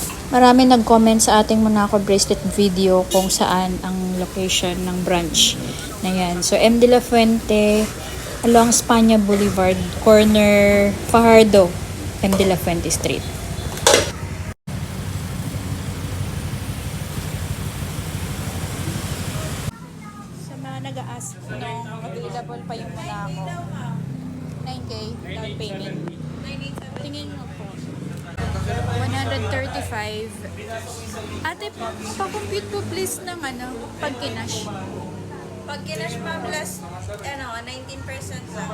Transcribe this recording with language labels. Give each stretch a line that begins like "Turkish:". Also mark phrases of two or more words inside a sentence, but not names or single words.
Filipino: Marami nag-comment sa ating Monaco
English: bracelet video
Filipino: kung saan ang location ng branch na yan. So, M. de la Fuente, along España Boulevard, corner Fajardo, M. de la Fuente Street. Sa mga nag-a-ask nung available pa yung Monaco, 9K
English: down payment.
Filipino: Tingin mo po. 135. Ate, pa-compute po please ng pag-kinash. Pag kinash pa plus, 19% lang.